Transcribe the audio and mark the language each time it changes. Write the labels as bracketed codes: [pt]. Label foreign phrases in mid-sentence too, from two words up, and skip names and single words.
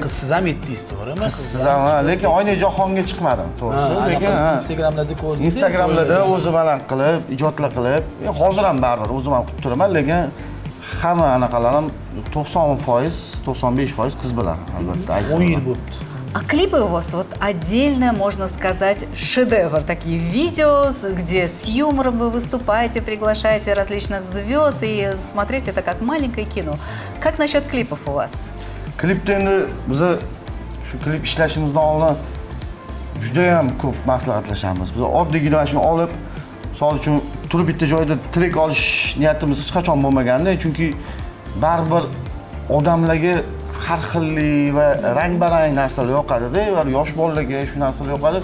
[uz] Qizsiz ham yetdingiz, to'g'rimi? qizsiz ham, lekin oyna jahonga chiqmadim, to'g'risi. Lekin Instagramlarda ko'rdim. Instagramlarda o'zim bilan qilib, ijodlar qilib, hozir ham baribir o'zim ham qilib turaman, lekin hamma anaqalarim 90%, 95% qiz bilan albatta. 10 yil bo'libdi. [ru] А клипы у вас вот отдельно, можно сказать, шедевр. Такие видео, где с юмором вы выступаете, приглашаете различных звезд, и смотреть это как маленькое кино. Как насчет клипов у вас? [uz] Klipda endi biz shu klip ishlashimizdan oldin juda ham ko'p maslahatlashamiz. Biz oddiygina shuni olib, misol uchun turib bitta joyda trek olish niyatimiz hech qachon bo'lmaganda, chunki baribir odamlarga har xillik va rang-barang narsalar yoqadi-da, va yosh bolalarga shu narsalar yoqadi.